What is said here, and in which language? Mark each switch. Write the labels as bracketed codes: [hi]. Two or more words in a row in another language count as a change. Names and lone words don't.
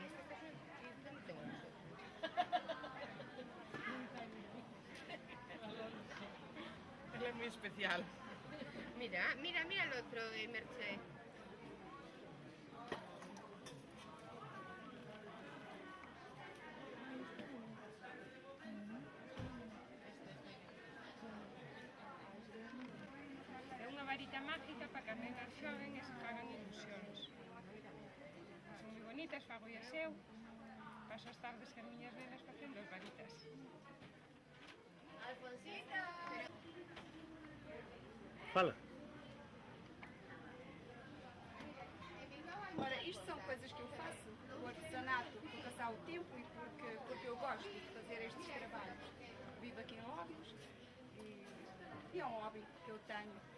[es] Estos cafés non tengo gusto. Él es muy especial. Mira el otro de Merche. [gl] É unha varita mágica para que as nenas xoven e se fagan ilusións. Son moi bonitas, fago e seu. Paso as tardes que as miñas nenas facendo as varitas. Alfonsito! Fala. [pt] Ora, isto são coisas que eu faço, o artesanato, por passar o tempo e porque eu gosto de fazer estes trabalhos. Vivo aqui em Óbidos e é um hobby que eu tenho.